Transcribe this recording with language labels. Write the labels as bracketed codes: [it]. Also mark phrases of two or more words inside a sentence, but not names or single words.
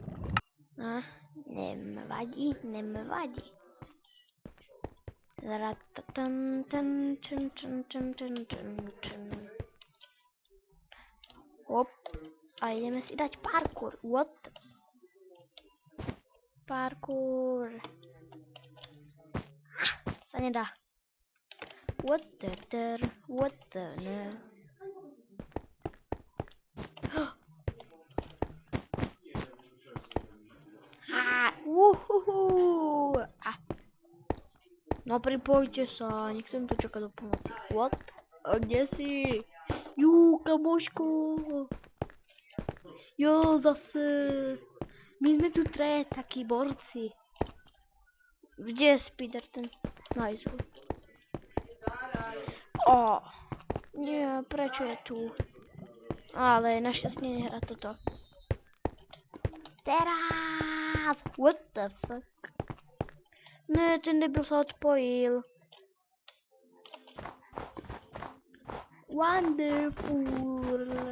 [sk] Nevadí. Hop. A ideme si dať parkour. What? Parkour. Sa nedá. [en] What the no. [sk] No pripojte sa, nechcem tu čakať do pomoci. What? A kde si? Kamošku. Jo, zase. My sme tu takí borci. Kde je Spider ten? Nice. Nie, prečo je tu? Ale našťastie nehrá toto. Teraz! [en] What the fuck? [sk] Ne, ten debil sa odpojil. Wonderful.